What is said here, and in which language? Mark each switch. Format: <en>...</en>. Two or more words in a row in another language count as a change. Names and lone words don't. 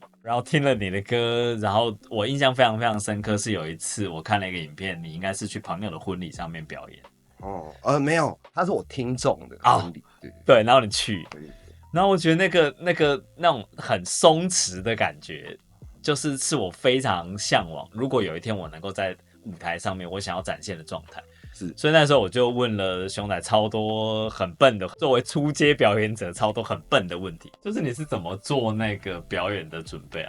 <zh>然後聽了你的歌，然後我印象非常非常深刻，是有一次我看了一個影片，你應該是去朋友的婚禮上面表演。沒有，他是我聽眾的婚禮，對，然後你去，然後我覺得那種很鬆弛的感覺，是我非常向往。如果有一天我能夠在舞台上面，我想要展現的狀態，所以那時候我就問了熊仔超多很笨的，作為初階表演者超多很笨的問題，就是你是怎麼做那個表演的準備啊？</zh>